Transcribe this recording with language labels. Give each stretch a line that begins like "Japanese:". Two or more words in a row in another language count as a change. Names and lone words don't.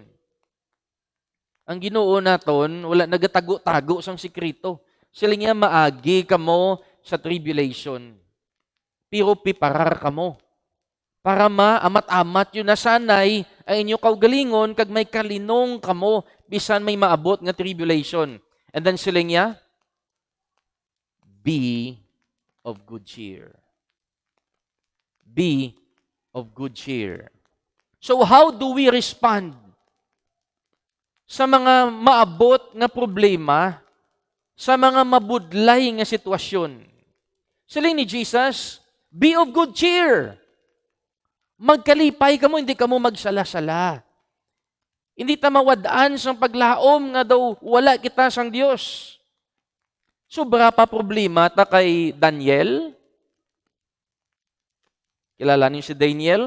Hiligaynon: Ang Ginoo naton wala nagatago-tago sang sikreto. Sila nga maagi kamo sa tribulation. Pero piparar kamo. Para maamat-amat yun na sanay ang inyo kaugalingon kag may kalinong kamo bisan may maabot nga tribulation. And then sila nga,
English: be of good cheer. Be of good cheer. So how do we respond
Hiligaynon: sa mga maabot nga problema, sa mga mabudlay nga sitwasyon? Sila ni Jesus,
English: be of good cheer.
Hiligaynon: Magkalipay ka mo, hindi ka mo magsala-sala. Hindi ta mawadaan sang paglaom nga daw wala kita sang Dios. Sobra pa problema ta kay Daniel. Kilala niyo si Daniel?